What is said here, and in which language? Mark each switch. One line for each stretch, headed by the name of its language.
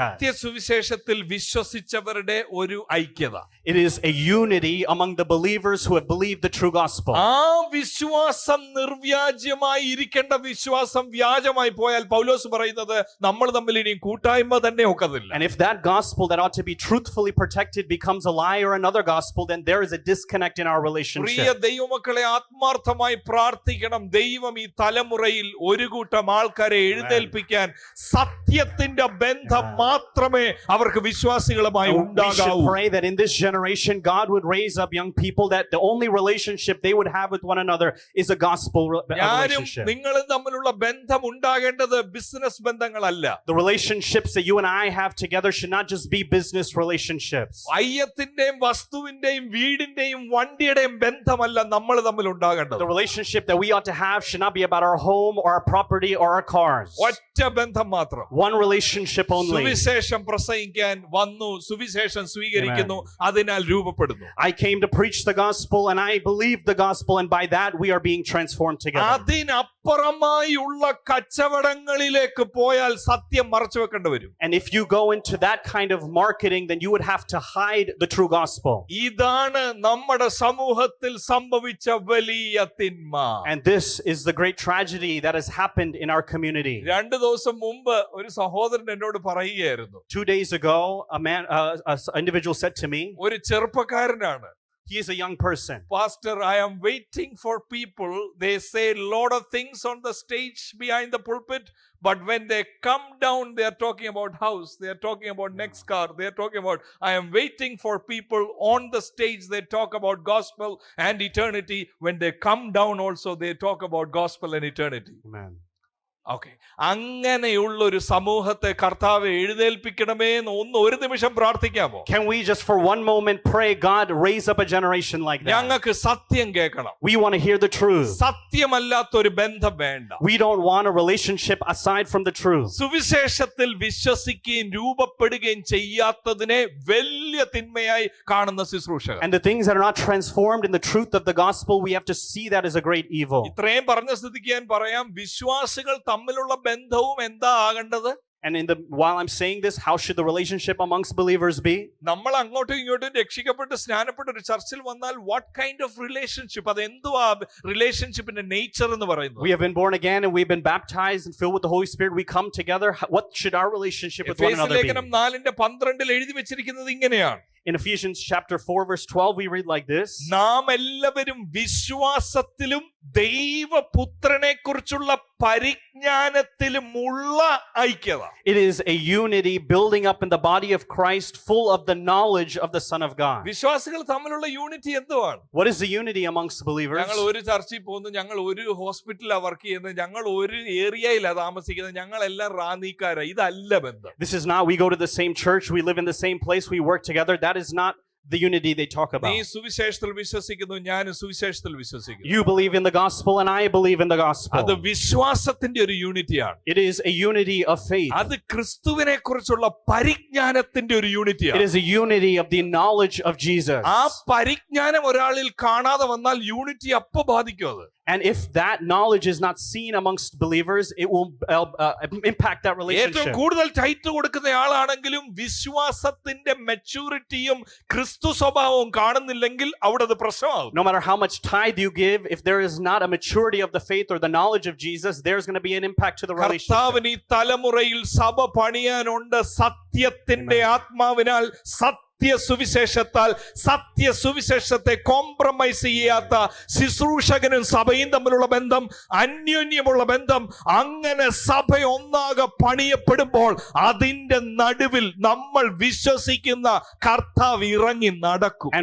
Malayalam: സത്യസുവിശേഷത്തിൽ വിശ്വസിച്ചവരുടെ ഒരു ഐക്യത.
English: It is a unity among the believers who have believed the true gospel.
Malayalam: ആ വിശ്വാസം നിർവ്യാജ്യമായി ഇരിക്കേണ്ട വിശ്വാസം വ്യാജമായി പോയാൽ പൗലോസ് പറയുന്നത് നമ്മൾ തമ്മിൽ ഇനി കൂട്ടായ്മ തന്നെ ഒക്കത്തില്ല.
English: And if that gospel that ought to be truthfully protected becomes a lie or another gospel, then there is a disconnect in our relationship.
Malayalam: പ്രിയ ദൈവമക്കളെ, ആത്മാർത്ഥമായി പ്രാർത്ഥിക്കണം. ദൈവം ഈ തലമുറയിൽ ഒരു കൂട്ടം ആൾക്കാരെ എഴുന്നേൽപ്പിക്കാൻ സത്യത്തിന്റെ ബന്ധം മാത്രമേ അവർക്ക് വിശ്വാസികളുമായി
English: We
Malayalam: ഉണ്ടാകാവൂ.
English: should pray that in this generation God would raise up young people that the only relationship they would have with one another is a gospel
Malayalam: ഞാനും
English: relationship.
Malayalam: നിങ്ങളും തമ്മിലുള്ള ബന്ധം ഉണ്ടാകേണ്ടത് business ബന്ധങ്ങളല്ല.
English: The relationships that you and I have together should not just be business relationships.
Malayalam: അയ്യത്തിന്റെയും വസ്തുവിന്റെയും വീടിന്റെയും വണ്ടിയുടെയും ബന്ധമല്ല നമ്മൾ തമ്മിൽ ഉണ്ടാകേണ്ടത്.
English: The relationship that we ought to have should not be about our home or our property or our cars.
Malayalam: ഒറ്റ ബന്ധം മാത്രം.
English: One relationship only.
Malayalam: സുവിശേഷം പ്രസംഗിക്കാൻ വന്നു, സുവിശേഷം സ്വീകരിക്കുന്നു, അതിനാൽ രൂപപ്പെടുന്നു.
English: I came to preach the gospel and I believe the gospel, and by that we are being transformed together.
Malayalam: അതിനപ്പുറമായുള്ള കച്ചവടങ്ങളിലേക്ക് പോയാൽ സത്യം മറച്ചു വെക്കേണ്ടി വരും.
English: And if you go into that kind of marketing, then you would have to hide the true gospel.
Malayalam: ഇതാണ് നമ്മുടെ സമൂഹത്തിൽ സംഭവിച്ച വലിയ തിന്മ.
English: And this is the great tragedy that has happened in our community.
Malayalam: 2 ദിവസം മുമ്പ് ഒരു സഹോദരൻ എന്നോട് പറയുകയായിരുന്നു.
English: 2 days ago, an individual said to me,
Malayalam: ഒരു ചെറുപ്പക്കാരനാണ്.
English: he is a young person. Pastor, I am waiting for people. They say a lot of things on the stage behind the pulpit, but when they come down, they are talking about house. They are talking about next car. They are talking about, I am waiting for people on the stage. They talk about gospel and eternity. When they come down also, they talk about gospel and eternity. Amen.
Malayalam: Okay, അങ്ങനെയുള്ള ഒരു സമൂഹത്തെ കർത്താവ് എഴുന്നേൽപ്പിക്കണമേ എന്ന് ഒരു നിമിഷം പ്രാർത്ഥിക്കാമോ?
English: Can we just for one moment pray, God, raise up a generation like that?
Malayalam: ഞങ്ങൾക്ക് സത്യം കേൾക്കണം.
English: We want to hear the truth.
Malayalam: സത്യമല്ലാത്തൊരു ബന്ധം വേണ്ട.
English: We don't want a relationship aside from the truth.
Malayalam: സുവിശേഷത്തിൽ വിശ്വസിക്കുകയും രൂപപ്പെടുകയും ചെയ്യാത്തതിനെ വലിയ തിന്മയായി കാണുന്ന ശുശ്രൂഷകർ.
English: And the things that are not transformed in the truth of the gospel, we have to see that as a great evil.
Malayalam: ഇത്രയും പറഞ്ഞ സ്ഥിതിക്ക് ഞാൻ പറയാം, വിശ്വാസികൾ തമ്മിലുള്ള ബന്ധവും എന്താ ആകേണ്ടത്?
English: And while I'm saying this, how should the relationship amongst believers be?
Malayalam: നമ്മൾ അങ്ങോട്ടും ഇങ്ങോട്ടും രക്ഷിക്കപ്പെട്ട് സ്നാനപ്പെട്ട് ഒരു ചർച്ചിൽ വന്നാൽ
English: what kind of relationship?
Malayalam: അത് എന്തുവാ റിലേഷൻഷിപ്പിന്റെ നേച്ചർ എന്ന് പറയുന്നത്?
English: We have been born again and we've been baptized and filled with the Holy Spirit. We come together. What should our relationship with one another be?
Malayalam: ലേഖനം 4:12 എഴുതി വെച്ചിരിക്കുന്നത് ഇങ്ങനെയാണ്.
English: In Ephesians chapter 4, verse 12, we read like this.
Malayalam: നാം എല്ലാവരും വിശ്വാസത്തിലും ദൈവപുത്രനെ കുറിച്ചുള്ള പരിജ്ഞാനത്തിലുമുള്ള ഐക്യത.
English: It is a unity building up in the body of Christ, full of the knowledge of the Son of God.
Malayalam: വിശ്വാസികൾ തമ്മിലുള്ള യൂണിറ്റി എന്തുവാണ്?
English: What is the unity amongst believers?
Malayalam: ഞങ്ങൾ ഒരു ചർച്ചിൽ പോകുന്നു, ഞങ്ങൾ ഒരു ഹോസ്പിറ്റലിലാണ് വർക്ക് ചെയ്യുന്നത്, ഞങ്ങൾ ഒരു ഏരിയയിലാണ് താമസിക്കുന്നത്, ഞങ്ങൾ എല്ലാം റാന്നിക്കാരാ. ഇതല്ല ബന്ധം.
English: This is not we go to the same church, we live in the same place, we work together. That is not the unity they talk about.
Malayalam: നീ സുവിശേഷത്തിൽ വിശ്വസിക്കുന്നു, ഞാൻ സുവിശേഷത്തിൽ വിശ്വസിക്കുന്നു.
English: You believe in the gospel and I believe in the gospel.
Malayalam: അത് വിശ്വാസത്തിന്റെ ഒരു യൂണിറ്റിയാണ്.
English: It is a unity of faith.
Malayalam: അത് ക്രിസ്തുവിനെ കുറിച്ചുള്ള പരിജ്ഞാനത്തിന്റെ ഒരു
English: It
Malayalam: യൂണിറ്റിയാണ്.
English: is a unity of the knowledge of Jesus.
Malayalam: ആ പരിജ്ഞാനം ഒരാളിൽ കാണാതെ വന്നാൽ യൂണിറ്റി അപ്പൊ ബാധിക്കും. അത്
English: And if that knowledge is not seen amongst believers, it will impact that
Malayalam: ഏറ്റവും
English: relationship.
Malayalam: കൂടുതൽ ടൈറ്റ് കൊടുക്കുന്ന ആളാണെങ്കിലും വിശ്വാസത്തിന്റെ മെച്ചൂരിറ്റിയും ക്രിസ്തു സ്വഭാവവും കാണുന്നില്ലെങ്കിൽ അവിടെ അത് പ്രശ്നമാകും.
English: No matter how much tithe you give, if there is not a maturity of the faith or the knowledge of Jesus, there's going to be an impact to the relationship.
Malayalam: കർത്താവിന് ഈ തലമുറയിൽ സഭ പണിയാനുണ്ട്. സത്യത്തിന്റെ ആത്മാവിനാൽ സുവിശേഷത്താൽ സുവിശേഷത്തെ കോംപ്രമൈസ് ചെയ്യാത്ത ശുശ്രൂഷകനും സഭയും തമ്മിലുള്ള ബന്ധം, അന്യോന്യമുള്ള ബന്ധം, അങ്ങനെ സഭ ഒന്നാകെ പണിയപ്പെടുമ്പോൾ അതിന്റെ നടുവിൽ നമ്മൾ വിശ്വസിക്കുന്ന കർത്താവ് ഇറങ്ങി നടക്കും.